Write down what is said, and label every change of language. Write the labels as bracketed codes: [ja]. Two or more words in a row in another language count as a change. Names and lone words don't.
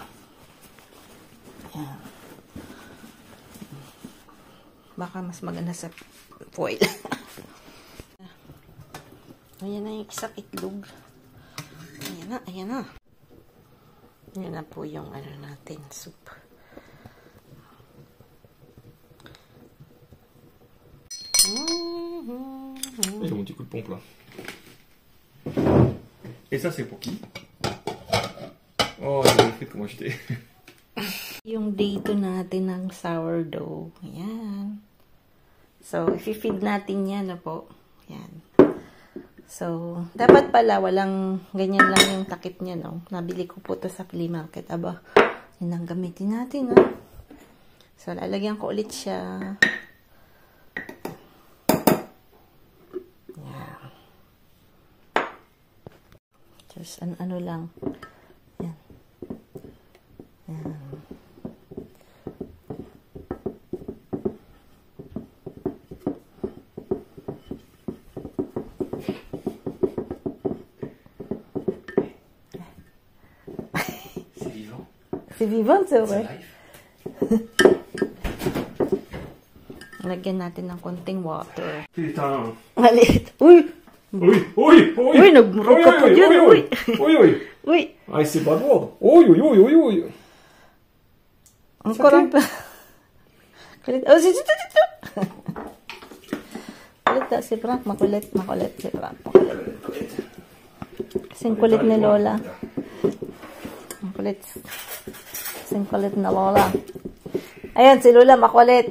[tl] Yan. Baka mas maganda sa foil. Ayan na yung isang itlog. Ayan na, ayan na. Ayan na po yung natin, soup. [fr] Et mon petit coup de pompe là. Et ça c'est pour qui? Oh, j'ai fait comment j'étais. [tl] Yung dito natin ng sourdough. Ayan. So, i-feed natin yan na po. Ayan. So, dapat pala walang ganyan lang yung takip niya, no? Nabili ko po to sa flea market. Aba, yun ang gamitin natin, no? So, lalagyan ko ulit siya. Ayan. Just ano lang. Ayan. Ayan. [fr] C'est vivant, c'est vrai. [tl] Lagyan natin ng konting water. [fr] Putain. [tl] Maliit. Uy! [fr] Oui, oui, oui. [tl] Uy, nagmurog ka pa dyan. Uy! [fr] Oui, oui. [tl] Uy! [fr] Ah, c'est pas drôle. Oui, oui, oui, oui, oui. [tl] Ang kurang pa. Kulit. Oh, si Tito, Tito! Kulit daw si Frank. Makulit si Frank. Makulit. Kasing kulit ni Lola. Ang kulit. Kasing kulit na Lola. Ayan, si Lola makulit.